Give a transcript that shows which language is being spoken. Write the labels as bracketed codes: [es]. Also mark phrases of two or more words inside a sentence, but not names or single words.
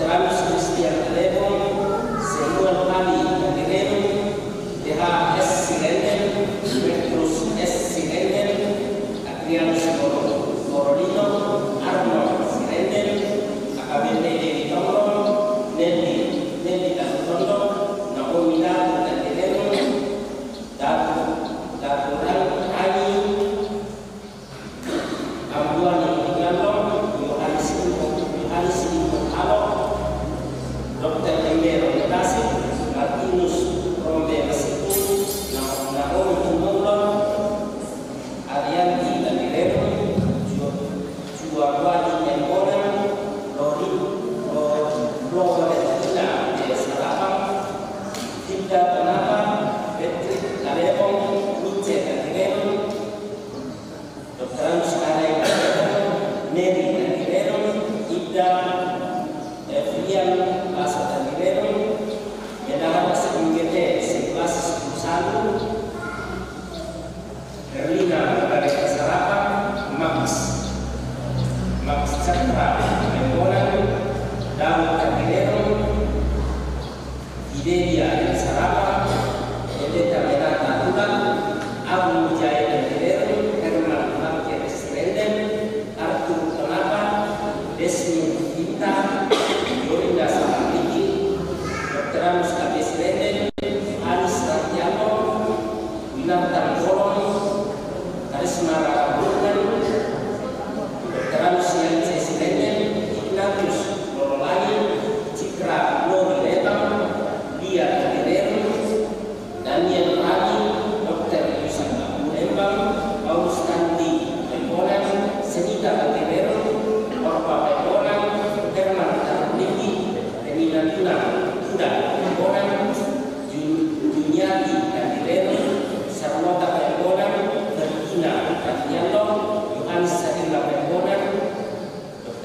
[id] Agus Christian Lebon, Samuel Ali Yandirenu, DHS Sirenden, Petrus S. Sirenden, Adrianus Corolino, Arnold Sirenden, AKBP Dewi Tongron, Nelly Tasutondo, Naomi Datu Yandirenu, Daturan Ani, Ambuan Dr. Emero Nasi, Martinus Rombe Masiku, Naomi Tumulon, Arianti Danireno, Juaguadi Nembona, Loro Retina de Salapang, Tinda Panapa, Patrick Kalebong, Mice Danireno, Dr. Anusara Neri Danireno, Ida Evian Asa Danireno, Yadahan Sekingete Sekelas 11, Erlina Margareta Sarapa, Max Chandra Membonan, Daud Danireno, Idelia Sarapa, Edeta Menata Tulang, Abu Mujaya Danireno, Herman Marquez Renden, Arthur Tonapa, Desmi Pinta, Yorinda Samariki, Dr. Anus Kabis Renden, Anis Ratiano, Winatan Bolong, Karisma Rakabunan, Dr. Anus Yanse Renden, Ignatius Lorolani, Citra Lori Lebang, Lia Kadirero, Daniel Rani, Dr. Yusan Abu Lembang, Paulus Nanti Lembonan, Senita Kadirero, Orpa Lembonan, Herman Taruniki, Penina Tuda Lembonan, Juniati Kadirero, Sarwata Lembonan, Bertina Katiano, Yohanes Sadila Lembonan, Dr.